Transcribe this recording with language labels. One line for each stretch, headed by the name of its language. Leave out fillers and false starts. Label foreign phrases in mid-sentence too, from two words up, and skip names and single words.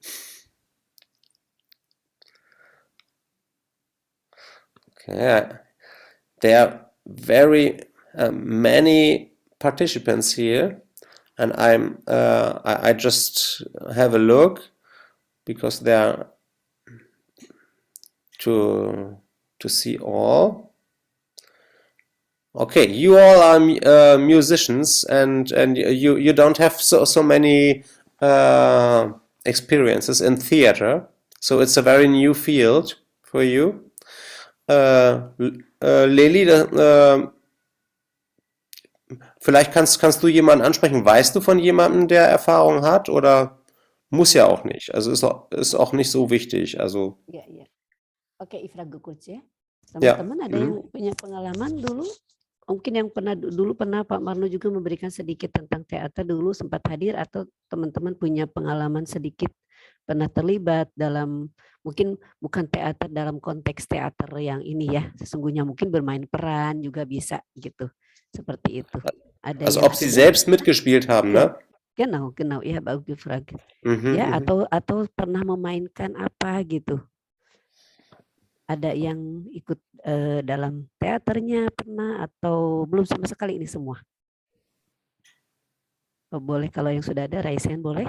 English: Okay, there are very many participants here, and I just have a look because there are to see all. Okay, you all are musicians, and you don't have so many experiences in theater, so it's a very new field for you.
German: Leli, vielleicht kannst du jemanden ansprechen. Weißt du von jemandem, der Erfahrung hat, oder muss ja auch nicht? Also ist auch nicht so wichtig. Also.
Indonesian: Ya, ya. Oke, Ifrago Coach ya. Ya. Teman-teman ada yang punya pengalaman dulu? Mungkin yang pernah Pak Marno juga memberikan sedikit tentang teater dulu sempat hadir, atau teman-teman punya pengalaman sedikit pernah terlibat dalam, mungkin bukan teater dalam konteks teater yang ini ya, sesungguhnya mungkin bermain peran juga bisa gitu, seperti itu. Ada
German: Also
Indonesian: yang
German: ob Sie selbst mitgespielt haben, ne? Genau, ya bagus gefragt.
Indonesian: Ya, atau pernah memainkan apa gitu. Ada yang ikut dalam teaternya pernah atau belum sama sekali ini semua? Oh, boleh kalau yang sudah ada
English: raise hand
Indonesian: boleh.